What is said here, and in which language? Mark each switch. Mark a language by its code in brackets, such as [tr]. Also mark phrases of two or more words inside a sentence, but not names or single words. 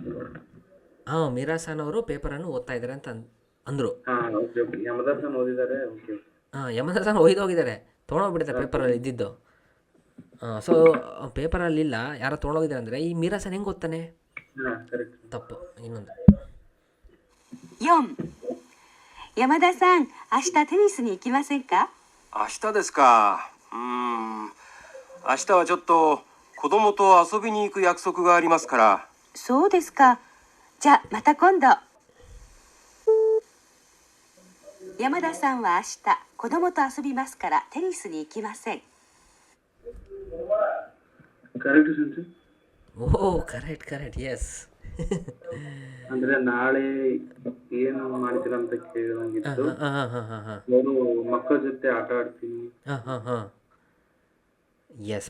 [kn] ಹಾಂ, ಮೀರಾಸನ್ ಅವರು ಪೇಪರನ್ನು ಓದ್ತಾ ಇದ್ದಾರೆ ಅಂತ ಅಂದರು. ಹಾಂ [en] okay okay. [kn] ಯಮದಾಸನ್ ಓದಿದ್ದಾರೆ. ಓಕೆ. ಹಾಂ, ಯಮದಾಸನ್ ಒಯ್ದೋಗಿದ್ದಾರೆ, ತೊಗೊಂಡೋಗ್ಬಿಟ್ಟಿದ್ದಾರೆ ಪೇಪರಲ್ಲಿ ಇದ್ದಿದ್ದು. ಸೊ ಪೇಪರಲ್ಲಿಲ್ಲ, ಯಾರೋ ತೊಗೊಂಡೋಗಿದ್ದಾರೆ ಅಂದರೆ ಈ ಮೀರಾಸನ್ ಹೆಂಗೆ ಓದ್ತಾನೆ? ಹಾಂ ಕರೆಕ್ಟ್. ತಪ್ಪು. ಇನ್ನೊಂದು [ja] 4、山田さん、明日テニスに行きませんか？明日ですか。明日はちょっと子供と遊びに行く約束がありますから。そうですか。じゃあまた今度。山田さんは明日子供と遊びますからテニスに行きません。 [kn] ಕರೆಕ್ಟ್ ಸಂತೆ. [en] oh, correct, yes. [kn] ಅಂದ್ರೆ ನಾಳೆ ಏನು ಮಾಡ್ತೀರಾ ಅಂತ ಕೇಳಂಗಿತ್ತು. ಹಾಂ, ನಾನು ಮಕ್ಕಳ ಜೊತೆ ಆಟ ಆಡ್ತೀನಿ. ಎಸ್,